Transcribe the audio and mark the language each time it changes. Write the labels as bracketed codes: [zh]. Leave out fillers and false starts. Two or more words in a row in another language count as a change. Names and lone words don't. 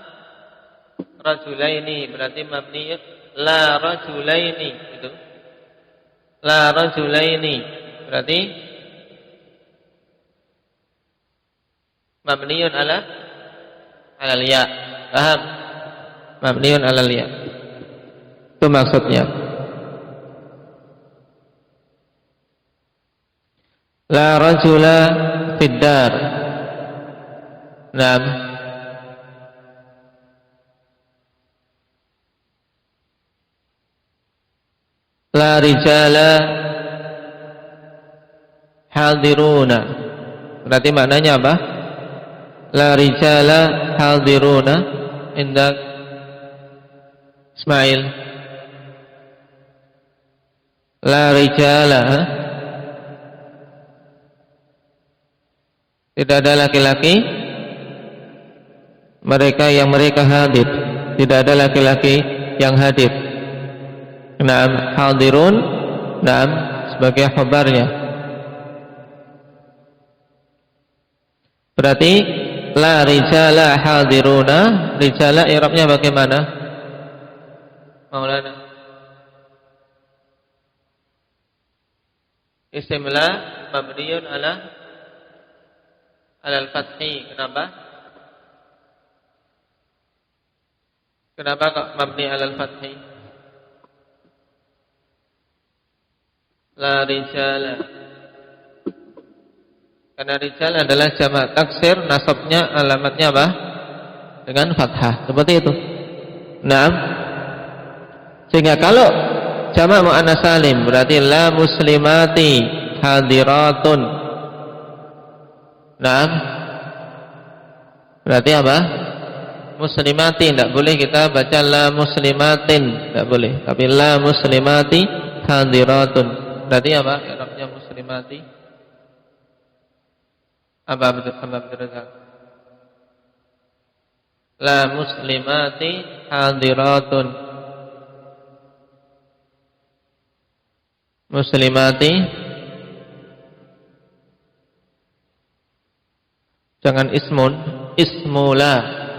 [ar] Rajulaini, berarti مبني لا رجلين, itu. لا رجلين, berarti مبني على الياء. [id] Paham? [ar] مبني على الياء. [id] Itu maksudnya. [ar] لا رجل في الدار. نعم لا رجال حاضرون. [id] Berarti maknanya apa? [ar] لا رجال حاضرون indak Ismail. لا رجال, [id] tidak ada laki-laki mereka hadir. Tidak ada laki-laki yang hadir. [ar] نعم حاضرون, [id] naam sebagai khabarnya. Berarti [ar] لا رجال حاضرون, [id] rijala i'rabnya bagaimana? Maulana. [ar] اسم لا مبني على الفتح. [id] Kenapa? Kenapa kok [ar] مبني على الفتح? لا رجال. [id] Karena rijal adalah jamak taksir, nasabnya alamatnya apa? Dengan fathah. Seperti itu. Naam. Sehingga kalau jamak muannats salim berarti [ar] لا مسلمات حاضرات. [id] Naam. Berarti apa? Muslimati, tidak boleh kita baca [ar] لا مسلماتٍ, [id] tidak boleh. [ar] Tapi لا مسلمات حاضرات. [id] Berarti apa? I'rabnya muslimati. Apa betul? [ar] لا مسلمات حاضرات. [id] Muslimati, jangan ismun, ismula.